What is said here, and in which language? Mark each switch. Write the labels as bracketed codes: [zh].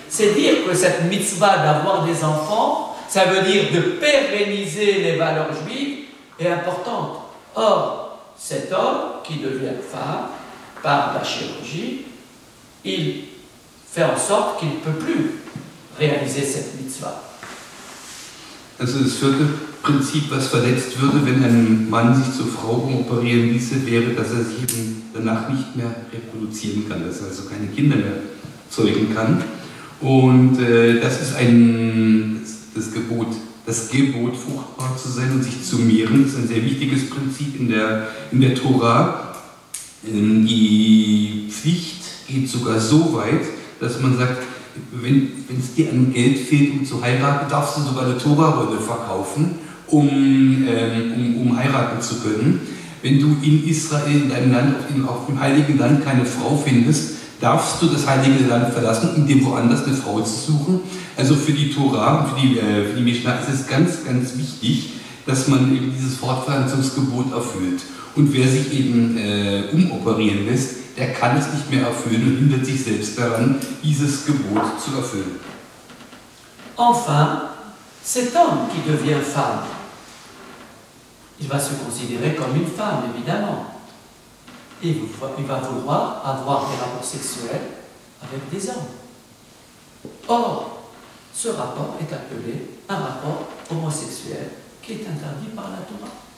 [fr] C'est dire que cette mitzvah d'avoir des enfants, ça veut dire de pérenniser les valeurs juives, est importante. Or, cet homme qui devient femme par la chirurgie, il fait en sorte qu'il ne peut plus réaliser cette mitzvah. [de] Also das vierte Prinzip, was verletzt würde, wenn ein Mann sich zur Frau umoperieren ließe, wäre, dass er sich eben danach nicht mehr reproduzieren kann, dass er also keine Kinder mehr zeugen kann. Und das ist das Gebot, fruchtbar zu sein und sich zu mehren. Das ist ein sehr wichtiges Prinzip in der Tora. Die Pflicht geht sogar so weit, dass man sagt, wenn es dir an Geld fehlt, um zu heiraten, darfst du sogar eine Tora-Rolle verkaufen, um heiraten zu können. Wenn du in Israel, in deinem Land, auf dem Heiligen Land keine Frau findest, darfst du das Heilige Land verlassen, um dir woanders eine Frau zu suchen. Also für die Tora und für die Mishnah ist es ganz, ganz wichtig, dass man eben dieses Fortpflanzungsgebot erfüllt. Und wer sich eben umoperieren lässt, der kann es nicht mehr erfüllen und hindert sich selbst daran, dieses Gebot zu erfüllen. [fr] Enfin, cet homme qui devient femme, il va se considérer comme une femme, évidemment. Et il va vouloir avoir des rapports sexuels avec des hommes. Or, ce rapport est appelé un rapport homosexuel qui est interdit par la Torah.